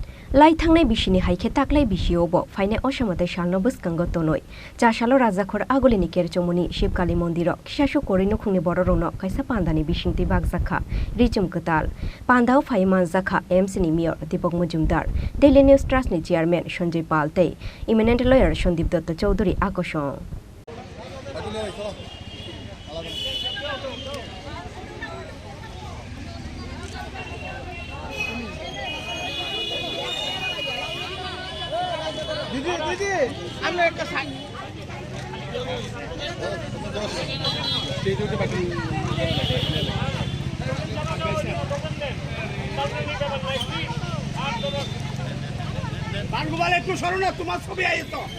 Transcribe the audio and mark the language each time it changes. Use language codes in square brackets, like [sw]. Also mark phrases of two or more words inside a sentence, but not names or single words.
[trp] লাই थांनाय बिसिनि हाइखे ताक्लाय बिसियावबो फाइनाय असामते सालनो बसकांग तनय चासालो राजाखर आगोलिनि केरचौमुनि शिवकाली मन्दिर खिसासु कोरि नुखुंनि बररनो काइसा पान्दानि बिसिंति बागजाखा Ri-Chum Kwtal पान्दाव फाइ मानजाखा एमसीनि मेयर दीपक मजुमदार डेली न्यूज ट्रास्टनि चेयरमैन संजय पाल तै [en] eminent lawyer [trp] सन्दीप दत्त चौधरी आकर्षण [bn] दीदी আমরা একটা সাইন বানগুবালে একটু সরো না তোমার ছবি আই তো